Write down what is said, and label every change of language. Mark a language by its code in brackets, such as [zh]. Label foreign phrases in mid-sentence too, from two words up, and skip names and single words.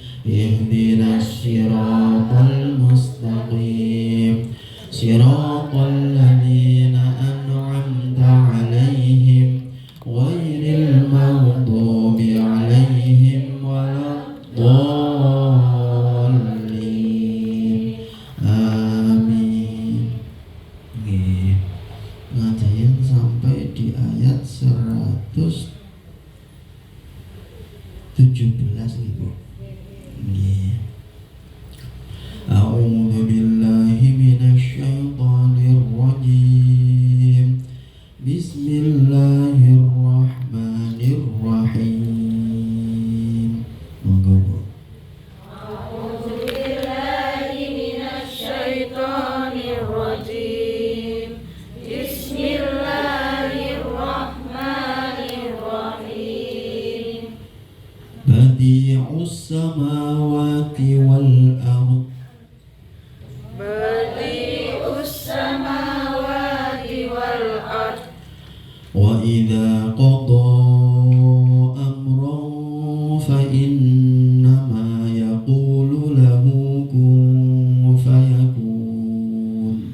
[ar] اهدنا الصراط المستقيم. صراط الذين أنعمت عليهم غير المغضوب عليهم ولا الضالين. [jv] Amin. Nggih. [id] Ngajian sampai di ayat 117 Ibu. [jv] Nggih. [ar] أعوذ بالله من الشيطان الرجيم. بسم الله الرحمن الرحيم. [jv] Monggo Bu. [ar] أعوذ بالله من الشيطان الرجيم. بسم الله الرحمن الرحيم. بديع السماوات والأرض. بديع السماوات والأرض. وإذا قضى أمرا فإنما يقول له كن فيكون.